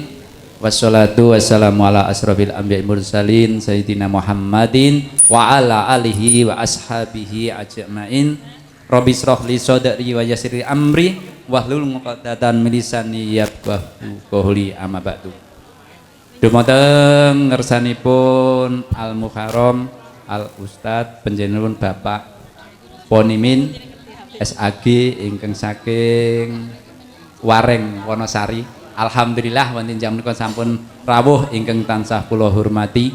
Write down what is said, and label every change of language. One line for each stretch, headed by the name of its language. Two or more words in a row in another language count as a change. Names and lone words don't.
Arabic: والصلاة والسلام على أشرف الأنبياء المرسلين سيدنا محمد وعلى آله وأصحابه أجمعين. رب اشرح لي صدري ويسر لي أمري واحلل عقدة من لساني يفقهوا قولي أما بعد.
Javanese: Dumateng ngersanipun
Arabic: المكرم الأستاذ
Javanese: panjenenganipun Bapak Ponimin SAG ingkang saking Wareng Wonosari. Alhamdulillah wonten jam menika sampun rawuh ingkang tansah kula hormati.